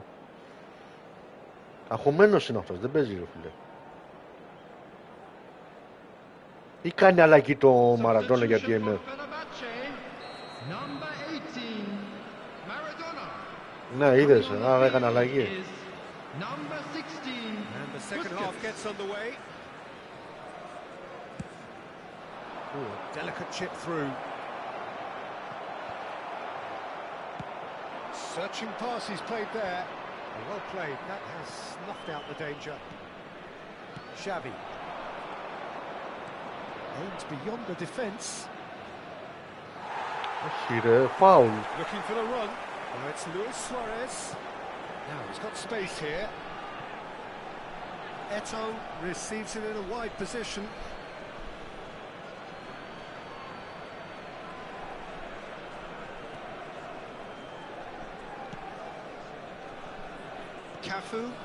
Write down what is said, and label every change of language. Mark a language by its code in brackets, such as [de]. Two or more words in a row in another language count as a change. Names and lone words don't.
[el] Αγχωμένος είναι αυτός, δεν παίζει ρε φίλε. Ή κάνει αλλαγή το Μαραντόνα για DMF. Ναι, είδες, άρα έκανε αλλαγή. [en] And the second half gets underway. Ooh, delicate chip through. Searching pass he's played there. Well played, that has snuffed out the danger. Xavi. Aims beyond the defence. [el] Όχι ρε, foul. [en] Looking for the run. Now it's Luis Suarez. Now he's got space here. Eto'o receives it in a wide position. Cafu.